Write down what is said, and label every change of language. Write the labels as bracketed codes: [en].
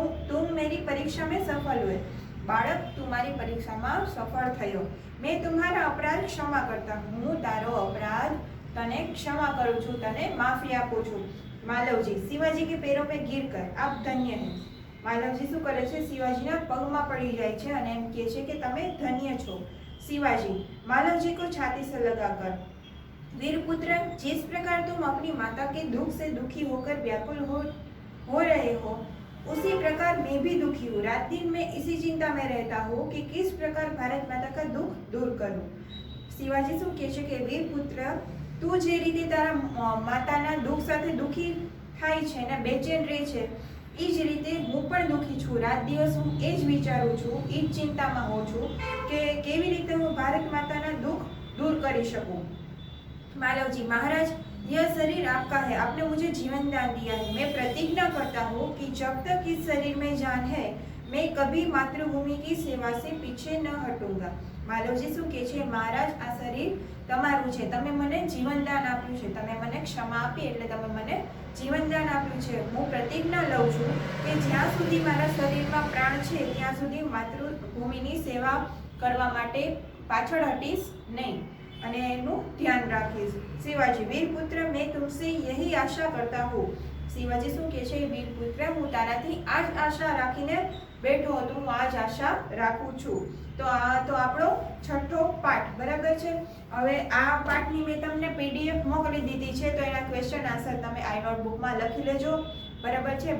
[hi] तुम मेरी परीक्षा में सफल हुए। [gu] बाळक तू मारी परीक्षाમાં સફળ થયો। [hi] मैं तुम्हारा अपराध क्षमा करता हूँ। [gu] હું તારો अपराध તને ક્ષમા કરું છું, તને માફી આપું છું। [hi] मालवजी, शिवाजी के पैरों पे गिर कर आप धन्य हैं। [gu] मालवजी શું કરે છે? શિવાજીના પગમાં પડી જાય છે અને એમ કહે છે કે તમે ધન્ય છો। [hi] शिवाजी, मालवजी को छाती से लगाकर, वीरपुत्र जिस प्रकार तुम अपनी माता के दुख से दुखी होकर व्याकुल हो रहे हो, उसी प्रकार मैं भी दुखी हूँ। रात दिन मैं इसी चिंता में रहता हूँ कि किस प्रकार भारत माता का दुख दूर करूँ। [gu] शिवाजी શું કહે છે કે વીરપુત્ર તું જે રીતે તારા માતાના દુઃખ સાથે દુઃખી થાય છે ને બેચેન રહે છે, એ જ રીતે હું પણ दुखी છું। રાત દિવસ હું એ જ વિચારું છું, એ જ ચિંતામાં હોઉં છું કે કેવી રીતે હું ભારત માતાના દુઃખ दूर કરી શકું। [hi] मालवजी, महाराज यह शरीर आपका है, आपने मुझे जीवन दान दिया है। मैं प्रतिज्ञा करता हूँ कि जब तक इस शरीर में जान है, मैं कभी मातृभूमि की सेवा से पीछे न हटूंगा। [gu] मालवजी શું કહે છે? મહારાજ આ શરીર તમારું છે, તમે મને જીવનદાન આપ્યું છે, તમે મને ક્ષમા આપી એટલે તમે મને જીવનદાન આપ્યું છે। હું પ્રતિજ્ઞા લઉં છું કે જ્યાં સુધી મારા શરીરમાં પ્રાણ છે ત્યાં સુધી માતૃભૂમિની સેવા કરવા માટે પાછળ હટીશ નહીં અને એનું ધ્યાન રાખીશ। [hi] शिवाजी, वीरपुत्र मैं तुमसे यही आशा करता हूँ। [gu] शिवाजी શું કહે છે? વીરપુત્ર હું તારાથી આ જ આશા રાખીને બેઠો હતો, હું આ જ આશા રાખું છું। તો આપણો છઠ્ઠો પાઠ બરાબર છે। હવે આ પાઠની મેં તમને PDF મોકલી દીધી છે, તો એના ક્વેશ્ચન આન્સર તમે આ નોટબુકમાં લખી લેજો, બરાબર છે।